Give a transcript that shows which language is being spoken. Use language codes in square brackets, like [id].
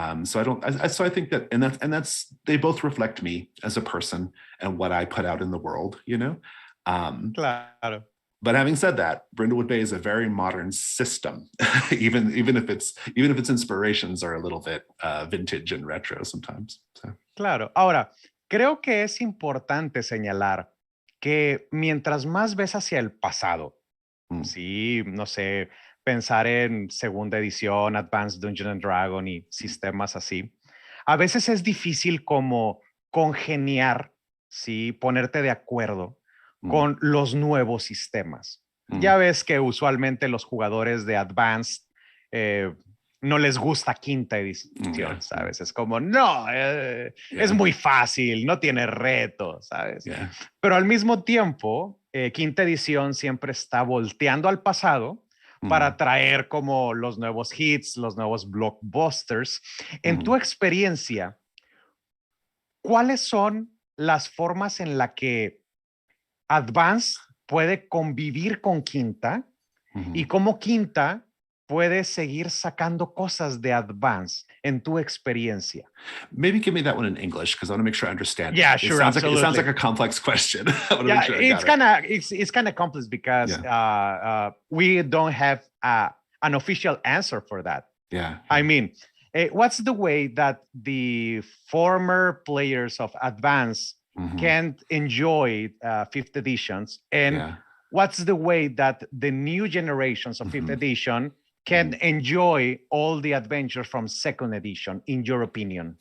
[en] So I think that, and that's, they both reflect me as a person and what I put out in the world, you know? [es] Claro. [en] But having said that, Brindlewood Bay is a very modern system, even if its inspirations are a little bit vintage and retro sometimes. So. [es] Claro. Ahora, creo que es importante señalar que mientras más ves hacia el pasado, sí, no sé, pensar en segunda edición, Advanced Dungeons and Dragons y sistemas así, a veces es difícil como congeniar, sí, ponerte de acuerdo con los nuevos sistemas. Ya ves que usualmente los jugadores de Advanced no les gusta quinta edición, ¿sabes? Es como, no, es muy fácil, no tiene retos, ¿sabes? Pero al mismo tiempo, quinta edición siempre está volteando al pasado para traer como los nuevos hits, los nuevos blockbusters. En tu experiencia, ¿cuáles son las formas en las que Advance puede convivir con quinta y cómo quinta puede seguir sacando cosas de Advance en tu experiencia? [en] Maybe give me that one in English because I want to make sure I understand. Yeah, sure, absolutely. It sounds like a complex question. Yeah, sure it's kind of complex because we don't have an official answer for that. Yeah. I mean, what's the way that the former players of Advance can't enjoy fifth editions, and what's the way that the new generations of fifth edition can enjoy all the adventures from second edition, in your opinion?